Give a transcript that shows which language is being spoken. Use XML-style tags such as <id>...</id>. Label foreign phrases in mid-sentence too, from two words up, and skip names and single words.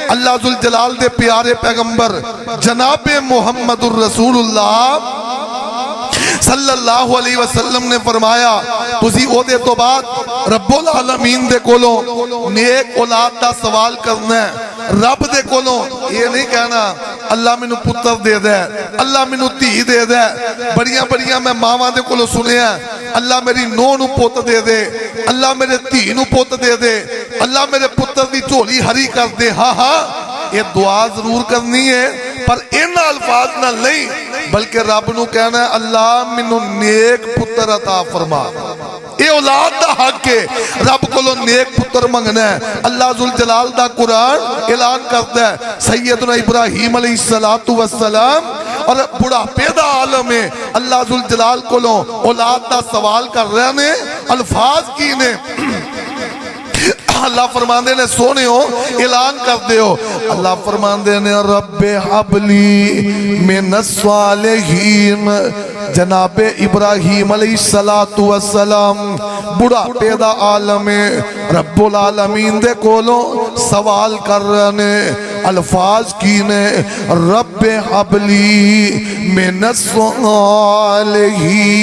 <pa>اللہ ذوالجلال دے پیارے پیغمبر جناب محمد الرسول اللہ صلی اللہ علیہ وسلم نے فرمایا تسی او دے تو بعد رب العالمین دے کولوں نیک اولاد دا سوال کرنا ہے رب دے کولوں یہ نہیں کہنا اللہ مینوں پتر دے دے اللہ مینوں دھی دے دے بڑیاں بڑیاں میں ماواں دے کولوں سنیا اللہ میری نو نو پوت دے دے اللہ میرے دھی نو پوت دے دے اللہ میرے پتر دی جھولی ہری کر دے ہاں ہاں یہ دعا ضرور کرنی ہے پر ان الفاظ نہ نہیں بلکہ رب نو کہنا ہے اللہ مینوں نیک پتر عطا فرما اے اولاد دا حق ہے رب کولوں نیک پتر منگنا ہے اللہ ذوالجلال دا قرآن اعلان کرتا ہے سیدنا ابراہیم علیہ السلام اور بڑھاپے دا عالم ہے اللہ ذوالجلال کولوں اولاد دا سوال کر رہے نے الفاظ کی نے اللہ فرماندے نے سونے ہو اعلان کر دے ہو اللہ فرماندے نے</pa> <ar>رب حبلی من الصالحین</ar> <pa>جناب ابراہیم علیہ السلام بڑھاپے دا عالم رب العالمین دے کولوں سوال کر رہے نے الفاظ کی نے</pa> <ar>رب حبلی من الصالحین</ar>